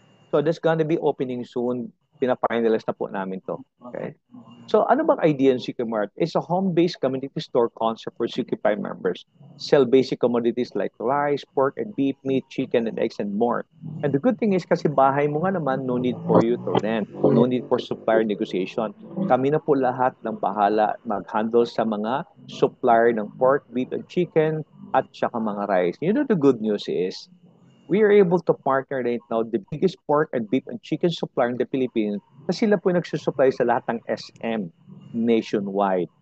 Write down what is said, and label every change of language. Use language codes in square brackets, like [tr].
[en] So that's gonna be opening soon. [tl] Pina-finalize na po namin to. [en] Okay? So [tl] ano bang idea ng Suki Mart? [en] It's a home-based community store concept for Suki members. Sell basic commodities like rice, pork, and beef, meat, chicken, and eggs, and more. And the good thing is [tl] kasi bahay mo nga naman, [en] no need for you to rent. No need for supplier negotiation. [tl] Kami na po lahat ng bahala mag-handle sa mga supplier ng pork, beef, and chicken, at saka mga rice. [en] You know the good news is, we are able to partner right now the biggest pork and beef and chicken supplier in the Philippines [tl] na sila po nagsusupply sa lahat ng SM nationwide.